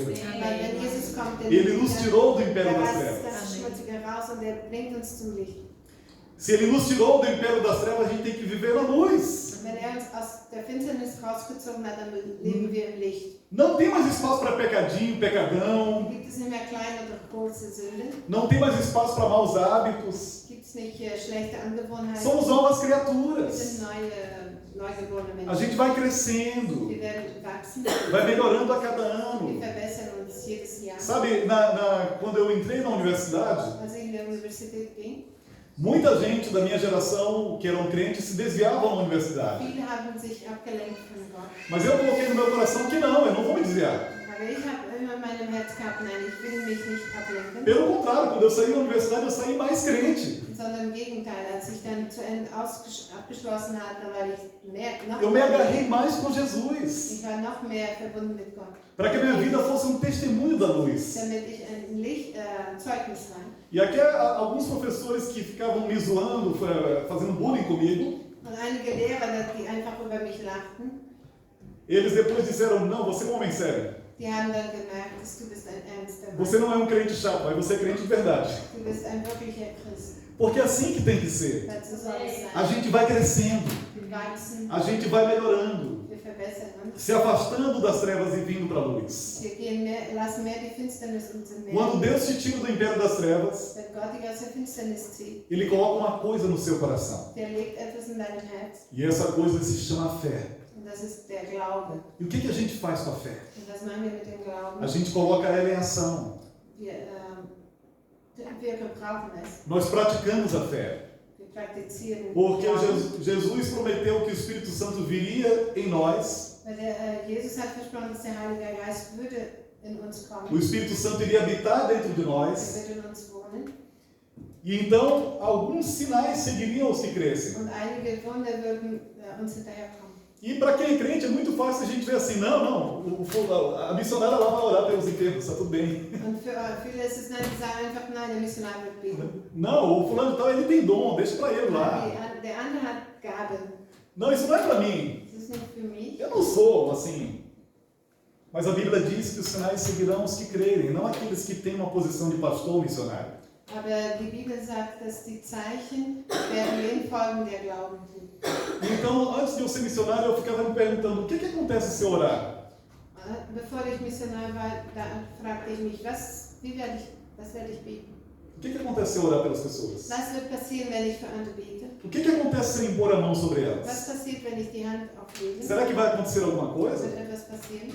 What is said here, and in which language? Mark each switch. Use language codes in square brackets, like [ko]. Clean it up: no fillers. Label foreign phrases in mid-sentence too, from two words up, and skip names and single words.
[de] Weil wenn Jesus kommt, dann [pt] Ele nos tirou do império [de] der [pt] das [de] reißt [pt] trevas. [de] das Schmutzige raus und er bringt uns zum Licht. [pt] Se Ele nos tirou do império das trevas, a gente tem que viver na luz. [de] Und wenn er uns aus der Finsternis rausgezogen hat, dann leben wir im Licht. [pt] Não tem mais espaço para pecadinho, pecadão. [de] Gibt es nicht mehr kleine oder große Sünden? [pt] Não tem mais espaço para maus hábitos. [de] Gibt es nicht schlechte Angewohnheiten? [pt] Somos novas [de] Wir [pt] criaturas. [de] sind neugeborene [pt] A [de] Menschen. [pt] gente vai crescendo, [de] Wir werden wachsen. [pt] vai melhorando a cada [de] Wir [pt] ano. [de] verbessern uns jedes Jahr. [pt] Sabe, quando eu entrei na universidade, [de] Als ich in der Universität ging, [pt] muita gente da minha geração que eram crentes se desviavam na universidade. [de] viele haben sich abgelenkt von Gott. [pt] Mas eu coloquei no meu coração que não, eu não vou me desviar. [de] Aber ich habe immer in meinem Herz gehabt, nein, ich will mich nicht ablenken. [pt] Pelo contrário, quando eu saí da universidade, eu saí mais crente. [de] Sondern im Gegenteil, als ich dann zu Ende abgeschlossen hatte, war ich noch [pt] Eu me agarrei mais com Jesus, [de] ich war noch mehr verbunden mit Gott, [pt] para que a minha vida fosse um testemunho da luz. [de] damit ich ein Zeugnis war. [pt] E aqui alguns professores que ficavam me zoando, fazendo bullying comigo, [de] Und einige Lehrer, die einfach über mich lachten, [pt] eles depois disseram, não, você é um homem sério. [de] die haben dann gemerkt, dass du bist ein ernster [pt] Você [de] Mann. [pt] não é um crente chato, mas você é crente de verdade. [de] Du bist ein wirklicher Christ. [pt] Porque é assim que tem que ser. [de] Dazu soll es [pt] A [de] sein. [pt] gente vai crescendo, [de] Wir wachsen, [pt] a gente vai melhorando, [de] wir verbessern uns. [pt] se afastando das trevas e vindo para a luz. [de] Wir lassen mehr die Finsternis uns in [pt] Quando [de] mehr. [pt] Deus te tira do império das trevas, [de] Wenn Gott dich aus der Finsternis zieht, [pt] Ele coloca uma coisa no seu coração. [de] der legt etwas in deinem Herz. [pt] E essa coisa se chama fé. [de] Und das ist der Glaube. [pt] E o que a gente faz com a fé? [de] Und was machen wir mit dem Glauben? [pt] A gente coloca ela em ação. [de] Wir gebrauchen es. [pt] Nós praticamos a fé. [de] Wir praktizieren. [pt] Porque [de] Glauben. [pt] Jesus prometeu que o Espírito Santo viria em nós. [de] Weil Jesus hat versprochen, dass der Heilige Geist würde in uns kommen. [pt] O Espírito Santo iria habitar dentro de [de] Er [pt] nós. [de] würde in uns wohnen. [pt] E então, alguns sinais seguiriam os que crescem. [de] Und einige Wunder würden uns hinterherkommen. [pt] E para quem é crente é muito fácil a gente ver assim, não, a missionária lá vai orar pelos enfermos, está tudo bem. [de] Und für viele ist es, nein, die sagen einfach, nein, der Missionar wird beten. [pt] Não, o fulano de tal, ele tem dom, deixa para ele lá. [de] Der andere hat Gaben. [pt] Não, isso não é para mim. [de] Das ist nicht für mich. [pt] Eu não sou assim. Mas a Bíblia diz que os sinais seguirão os que crerem, não aqueles que têm uma posição de pastor ou missionário. [de] Aber die Bibel sagt, dass die Zeichen werden denen folgen, der Glauben tut. [pt] Então, antes de eu ser missionário, eu ficava me perguntando, o que acontece se eu orar? [de] Bevor ich Missionar war, da fragte ich mich, was werde ich beten? [pt] O que acontece se eu orar pelas pessoas? [de] Was wird passieren, wenn ich für andere bete? [pt] O que acontece se eu impor a mão sobre [de] Was [pt] elas? [de] passiert, wenn ich die Hand auflege? [pt] Será que vai acontecer alguma coisa? [de] Wird etwas passieren?